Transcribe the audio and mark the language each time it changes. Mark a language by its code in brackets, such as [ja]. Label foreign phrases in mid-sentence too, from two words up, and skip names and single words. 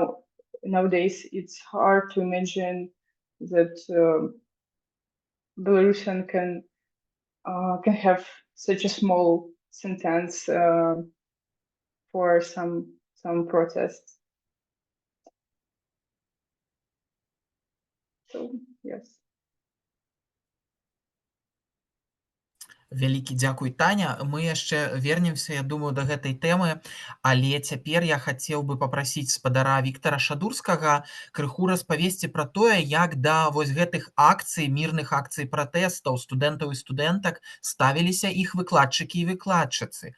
[en] Now nowadays it's hard to imagine that Belarusian can have such a small sentence for some protests. So yes. [be] Вялікі дзякуй, Таня. Мы яшчэ вернемся, я думаю, да гэтай тэмы, але цяпер я хацеў бы папрасіць спадара Віктара Шадурскага крыху распавесці пра тое, як да вось гэтых акцый, мірных акцый пратэстаў студэнтаў і студэнтак ставіліся іх выкладчыкі і выкладчыцы.